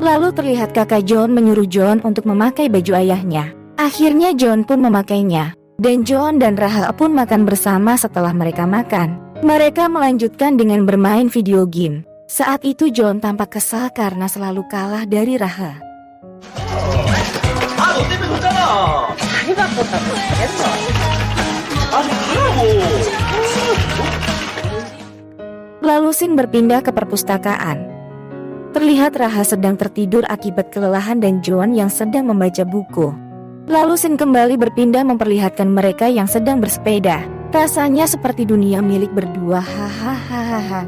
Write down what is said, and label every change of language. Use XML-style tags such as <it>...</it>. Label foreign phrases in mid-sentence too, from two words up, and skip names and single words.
<id>Lalu terlihat kakak John menyuruh John untuk memakai baju ayahnya. Akhirnya John pun memakainya. Dan John dan Raha pun makan bersama. Setelah mereka makan, mereka melanjutkan dengan bermain video game. Saat itu John tampak kesal karena selalu kalah dari Raha.</id> <ko>너 때문에 졌잖아. 많이 바꿨다고 했어. 아니 가라고.</ko> <id>Lalu Shin berpindah ke perpustakaan. Terlihat Raha sedang tertidur akibat kelelahan dan John yang sedang membaca buku. Lalu Shin kembali berpindah memperlihatkan mereka yang sedang bersepeda. Rasanya seperti dunia milik berdua, hahaha.</id>